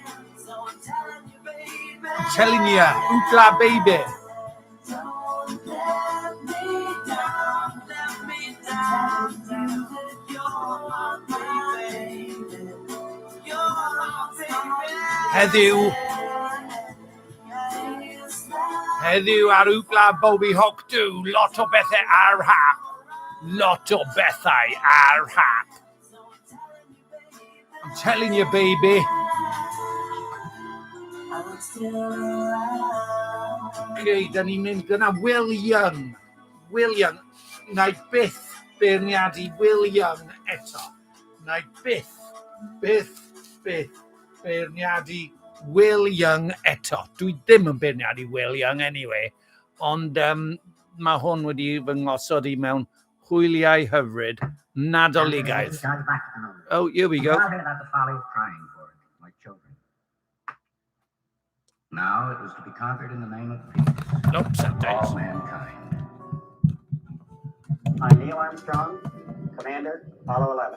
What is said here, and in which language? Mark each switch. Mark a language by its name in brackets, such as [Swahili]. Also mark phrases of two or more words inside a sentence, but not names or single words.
[English] I'm telling you, Wplabo, baby. Don't let me down, let me down. You're my baby. You're my baby. [Welsh] Heddiw ar Wplabo Hoc-Du, lot o bethau ar hap. Lot o bethau ar hap. [English] I'm telling you, baby. [Welsh] Okay, da ni'n mynd gyda Will Young. Will Young. Na I byth beirniadu Will Young eto. Na I byth beirniadu Will Young eto. Dwi ddim yn beirniadu Will Young anyway. Ond mae hwn wedi fy ngosod I mewn hwyliau hyfryd. Nadoligaidd. [English] Oh, here we go. Nothing about the folly of crying for it, like children. Now it was to be conquered in the name of peace. Nope, All mankind. I'm Neil Armstrong, Commander, Apollo 11.